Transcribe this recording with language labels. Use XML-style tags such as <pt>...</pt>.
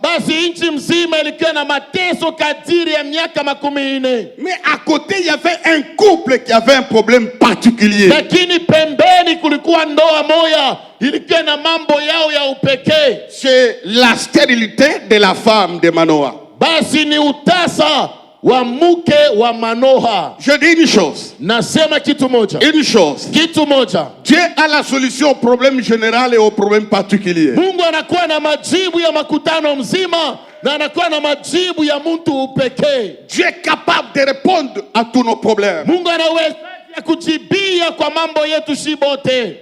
<sw>Basi nchi mzima ilikuwa na mateso kadiri ya miaka makumi ine.</sw> <fr>Mais à côté, il y avait un couple qui avait un problème particulier.</fr> <sw>Lakini pembeni kulikuwa ndoa moja ilikuwa na mambo yao ya upekee.</sw> <fr>C'est la stérilité de la femme de Manoah.</fr> <sw>Basi ni utasa wa mke wa Manoha.</sw> <fr>Je dis une chose.</fr> <sw>Nasema kitu moja.</sw> <fr>Une chose.</fr> <sw>Kitu moja.</sw> <fr>Dieu a la solution au problème général et au problème particulier.</fr> <sw>Mungu anakuwa na majibu ya makutano mzima na anakuwa na majibu ya mtu upekee.</sw> <fr>Dieu est capable de répondre à tous nos problèmes.</fr> <sw>Mungu anaweza kujibia kwa mambo yetu shibote.</sw>